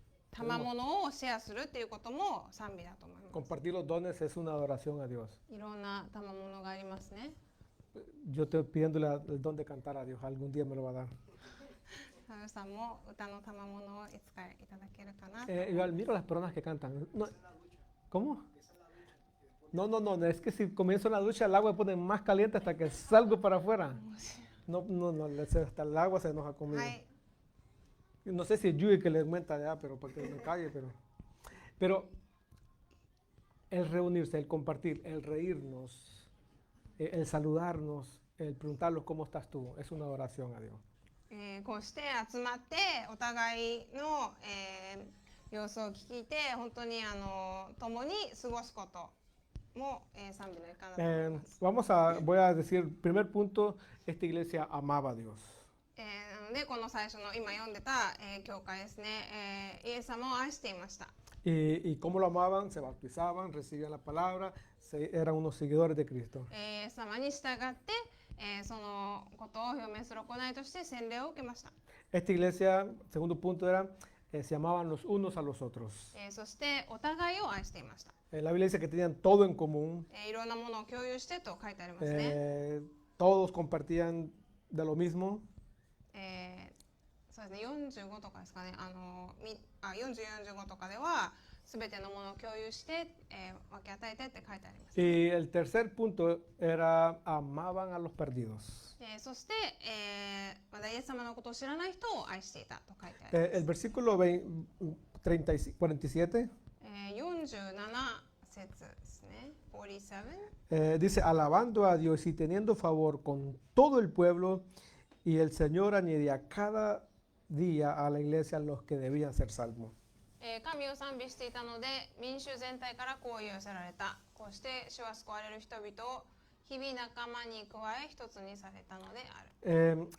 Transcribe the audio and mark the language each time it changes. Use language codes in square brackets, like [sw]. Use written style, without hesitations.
[ja] 賜物をシェアするっていうことも賛美だと思います。 [es] Compartir los dones es una adoración a Dios. [ja] いろんな賜物がありますね。 [es] Yo estoy pidiéndole el don de cantar a Dios. Algún día me lo va a dar. [ja] サルさんも歌の賜物をいつかいただけるかな。 [es] Yo admiro a las personas que cantan. No, ¿cómo? No, es que si comienzo la ducha, el agua me pone más caliente hasta que salgo para afuera. No, hasta el agua se enoja conmigo. [ja] はい。 [es] No sé si es Yui que le aumenta ya, pero porque me calle, pero el reunirse, el compartir, el reírnos, el saludarnos, el preguntarlos cómo estás tú, es una adoración a Dios. [ja] こうして集まってお互いの、様子を聞いて本当に共に過ごすことも、賛美の一環だと思います。 [es] Voy a decir, primer punto, esta iglesia amaba a Dios. [ja] なのでこの最初の今読んでた、教会ですね、イエス様を愛していました。 [es] Y cómo lo amaban, se bautizaban, recibían la palabra, eran unos seguidores de Cristo. [ja] イエス様に従って、そのことを表明する行いとして洗礼を受けました。 [es] Esta iglesia, segundo punto era, se amaban los unos a los otros. [ja] そしてお互いを愛していました。 [es] La Biblia dice que tenían todo en común. [ja] いろんなものを共有してと書いてありますね。 [es] Todos compartían de lo mismo. [ja] そうですね、45とかですかね、40、45とかでは、すべてのものを共有して、分け与えてって書いてあります。 [es] Y el tercer punto era, amaban a los perdidos. [ja] そして、まだイエス様のことを知らない人を愛していたと書いてあります。 [es] El versículo 47 [ja] 47節ですね、47。 [es] dice, alabando a Dios y teniendo favor con todo el pueblo, y el Señor añadía cada día a la iglesia los que debían ser salvos. [ja] 神を賛美していたので、民衆全体からこう寄せられた。こうして主は救われる人々を日々仲間に加え一つにされたのである。